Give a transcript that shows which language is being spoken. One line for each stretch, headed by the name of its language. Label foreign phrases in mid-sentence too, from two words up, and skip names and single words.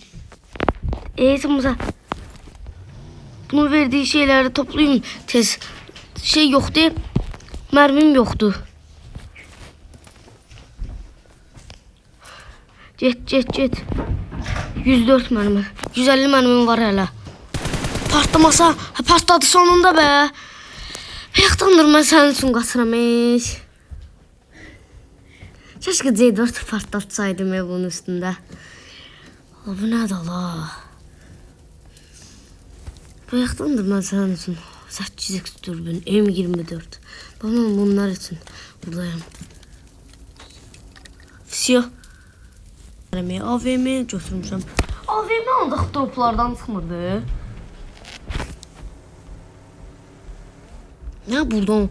Turkish: Mesela bunun verdiği şeyleri toplayayım tez. Şey yoktu. Mermim yoktu. Get. 104 mermi. 150 mermim var hala. Partlamasa. Partladı sonunda be.
Azerbaijani: Ayaqdandır mən sənin üçün qaçıramış.
Turkish: Keşke C4 partlatsaydım evin üstünde.
Azerbaijani: Bu nədir la? Ayaqdandır mən sənin üçün 8x dürbün, M24.
Turkish: Ben bunlar için buradayım.
Azerbaijani: Fisiyo. AVM götürmüşəm. AVM ancaq toplardan çıxmırdı.
Turkish: Ne buradan?